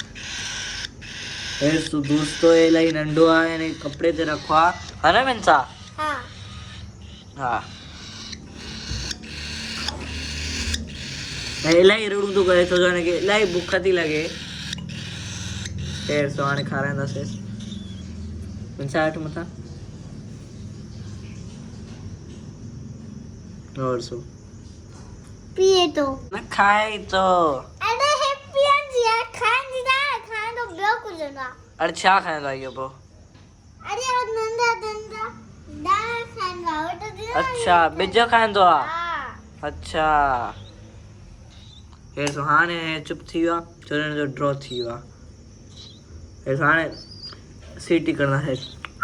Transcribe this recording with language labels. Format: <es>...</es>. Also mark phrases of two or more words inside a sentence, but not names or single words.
<sd>हेसि दोस्तो इलाही नंढो आहे ऐं कपिड़े ते रखो आहे हा न मिनसा हा हा ऐं इलाही रुड़ू थो करे छो जो हिनखे इलाही बुख थी लॻे ॾेढ सौ हाणे खाराईंदासीं मिनसा वटि मथां और सो पिए तो न खाए तो अरे हे पियन जी यार खाइण जी ना खाइण तो ॿियो कुझु ना अरे छा खाईंदो आहे इहो पोइ अरे वो नंढा नंढा दाणा खाईंदा वटि दिना अच्छा बिज खाईंदो आहे हा अच्छा हे सो हाणे चुप थी वियो आहे छो हिन जो ड्रॉ थी वियो आहे हे सो हाणे सीटी कंदासीं</sd>